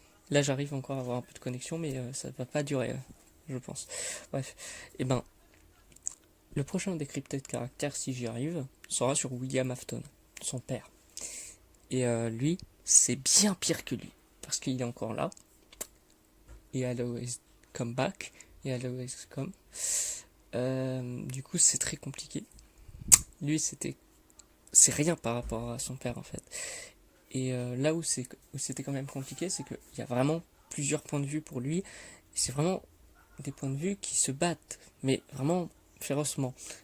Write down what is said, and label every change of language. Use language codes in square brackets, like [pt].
[fr] Là, j'arrive encore à avoir un peu de connexion, mais ça va pas durer, je pense. Bref, et ben, le prochain Decrypted caractère, si j'y arrive, sera sur William Afton, son père. Et lui, c'est bien pire que lui, parce qu'il est encore là. [en] Et I'll always come back, et I'll always come. [fr] Du coup, c'est très compliqué. Lui, c'est rien par rapport à son père, en fait. Et là où c'était quand même compliqué, c'est qu'il y a vraiment plusieurs points de vue pour lui. Et c'est vraiment des points de vue qui se battent, mais vraiment férocement.